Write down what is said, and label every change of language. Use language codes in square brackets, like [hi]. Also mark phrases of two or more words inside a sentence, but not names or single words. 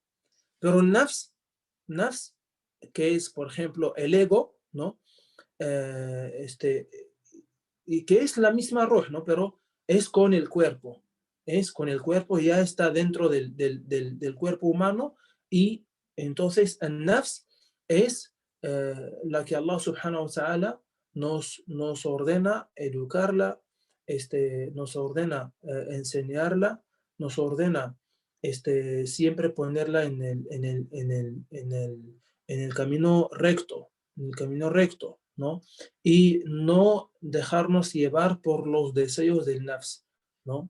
[es] Pero nafs, que es, por ejemplo, el ego, ¿no? Eh, este, y que es la misma ruh, ¿no? Pero es con el cuerpo, ya está dentro del cuerpo humano y entonces el nafs es la que [ar] الله سبحانه وتعالى [es] nos ordena educarla, nos ordena enseñarla, nos ordena siempre ponerla en el camino recto, ¿no? Y no dejarnos llevar por los deseos del nafs, ¿no?